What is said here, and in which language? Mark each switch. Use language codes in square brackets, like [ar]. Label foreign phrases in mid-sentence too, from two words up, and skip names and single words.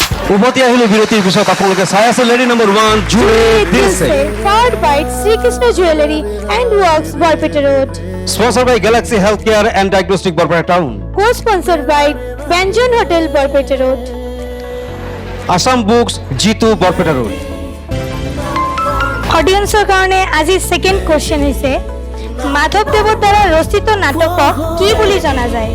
[as] উভতি আহিলো বিৰতিৰ পিছত আপোনালোকে চাই আছে লেডি নম্বৰ 1 জুৰে দিছে [en] powered by Sri Krishna Jewelry and Works, Barpeta Road. sponsored by গেলাক্সি হেল্থ কেয়াৰ এণ্ড ডায়াগনষ্টিক বৰপেটা টাউন, Co-sponsored by Banjan Hotel, Barpeta Road. আসাম বুকস জিতু বৰপেটা ৰোড। [as] অডিয়েন্সৰ কাৰণে আজি সেকেন্ড কোৱেশ্চন হৈছে মাধৱদেৱৰ দ্বাৰা ৰচিত নাটকক কি বুলি জনা যায়?